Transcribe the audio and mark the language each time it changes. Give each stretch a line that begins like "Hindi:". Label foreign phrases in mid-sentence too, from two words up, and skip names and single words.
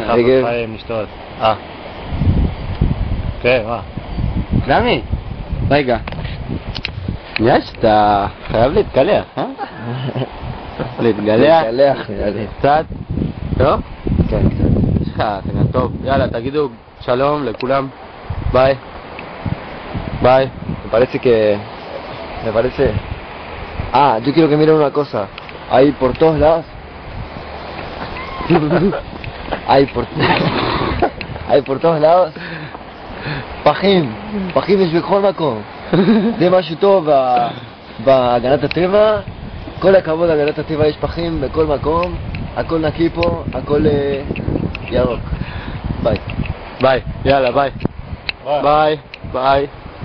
Hebrew: לחפש חיים, נשתות. כן, מה? דמי, רגע. אתה חייב להתקלח, להתגלח? להתגלח, נראה לי. קצת? טוב? כן, קצת. יש לך, טוב. יאללה, תגידו שלום לכולם. ביי. Bye.
Spanish: Me parece... yo quiero que miren una cosa. Hay por todos lados. hay por todos lados.
Hebrew: פחים יש בכל מקום. זה משהו טוב בהגנת הטבע. כל הכבוד להגנת הטבע, יש פחים בכל מקום. הכל נקי פה, הכל ירוק. ביי. ביי. יאללה, ביי. ביי. ביי.